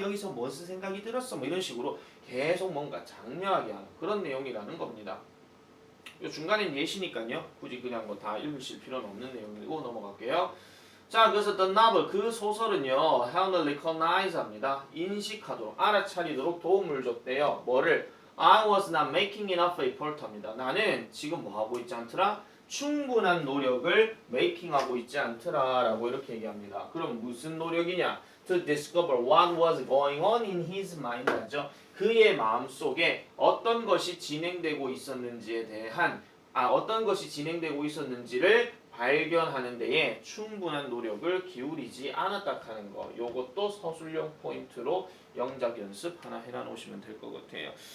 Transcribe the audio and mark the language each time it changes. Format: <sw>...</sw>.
<ko>여기서 무슨 생각이 들었어? 뭐 이런 식으로 계속 뭔가 장려하게 하는 그런 내용이라는 겁니다. 이 중간엔 예시니까요. 굳이 그냥 뭐 다 읽으실 필요는 없는 내용이고 넘어갈게요. 자, 그래서</ko> <en>the novel</en> <ko>그 소설은요,</ko> <en>help recognize</en> <ko>합니다. 인식하도록, 알아차리도록 도움을 줬대요. 뭐를?</ko> <en>I was not making enough effort</en> <ko>합니다. 나는 지금 뭐 하고 있지 않더라? 충분한 노력을 making하고 있지 않더라라고 이렇게 얘기합니다. 그럼 무슨 노력이냐?</ko> <en>To discover what was going on in his mind</en> <ko>하죠. 그의 마음속에 어떤 것이 진행되고 있었는지에 대한 어떤 것이 진행되고 있었는지를 발견하는 데에 충분한 노력을 기울이지 않았다 하는 거. 요것도 서술형 포인트로 영작 연습 하나 해놔 놓으시면 될 것 같아요.</ko>